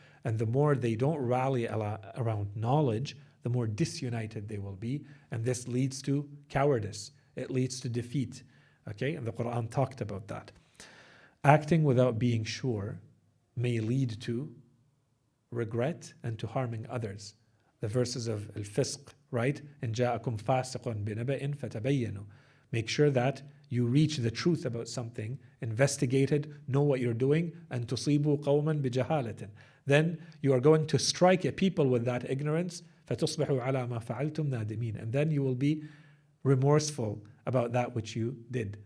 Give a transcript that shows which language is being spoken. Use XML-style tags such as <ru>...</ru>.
<en>And the more they don't rally around knowledge, the more disunited they will be, and this leads to cowardice. It leads to defeat. Okay, and the Quran talked about that. Acting without being sure may lead to regret and to harming others. The verses of al-fisq, right?</en> <ar>إن جاءكم فاسق بنبأ فتبينوا.</ar> <en>Make sure that you reach the truth about something, investigate it, know what you're doing, and</en> <ar>تصيبوا قوما بجهالة.</ar> <en>Then you are going to strike a people with that ignorance.</en> <ar>فَتُصْبِحُوا عَلَى مَا فَعَلْتُمْ نَادِمِينَ.</ar> <en>And then you will be remorseful about that which you did.</en>